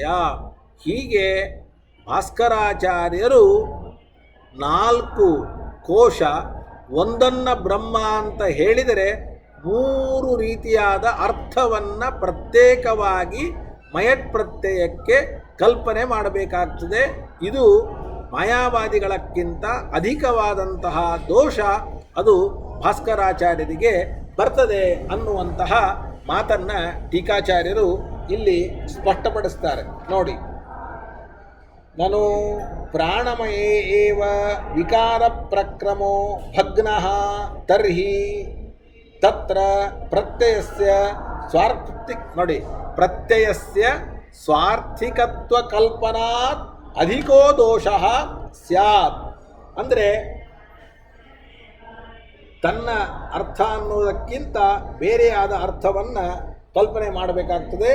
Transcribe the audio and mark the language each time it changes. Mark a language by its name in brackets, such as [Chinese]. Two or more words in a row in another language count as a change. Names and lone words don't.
[Kannada] ಹೀಗೆ ಭಾಸ್ಕರಾಚಾರ್ಯರು 4 ಕೋಶ ಒಂದನ್ನು ಬ್ರಹ್ಮ ಅಂತ ಹೇಳಿದರೆ 3 ರೀತಿಯಾದ ಅರ್ಥವನ್ನು ಪ್ರತ್ಯೇಕವಾಗಿ ಮಯಟ್ ಪ್ರತ್ಯಯಕ್ಕೆ ಕಲ್ಪನೆ ಮಾಡಬೇಕಾಗ್ತದೆ. ಇದು ಮಾಯಾವಾದಿಗಳಕ್ಕಿಂತ ಅಧಿಕವಾದಂತಹ ದೋಷ ಅದು ಭಾಸ್ಕರಾಚಾರ್ಯರಿಗೆ ಬರ್ತದೆ ಅನ್ನುವಂತಹ ಮಾತನ್ನು ಟೀಕಾಚಾರ್ಯರು ಇಲ್ಲಿ ಸ್ಪಷ್ಟಪಡಿಸ್ತಾರೆ. ನೋಡಿ, [Sanskrit] ನನು ಪ್ರಾಣಮಯೇ ಏವ ವಿಕಾರ ಪ್ರಕ್ರಮೋ ಭಗ್ನಃ ತರ್ಹಿ ತತ್ರ ಪ್ರತ್ಯಯಸ್ಯ ಪ್ರತ್ಯಯಸ್ಯ ಸ್ವಾರ್ಥಿಕತ್ವ ಕಲ್ಪನಾತ್ ಅಧಿಕೋ ದೋಷಃ ಸ್ಯಾತ್ [Kannada] ಅಂದರೆ ತನ್ನ ಅರ್ಥ ಅನ್ನೋದಕ್ಕಿಂತ ಬೇರೆಯಾದ ಅರ್ಥವನ್ನು ಕಲ್ಪನೆ ಮಾಡಬೇಕಾಗ್ತದೆ.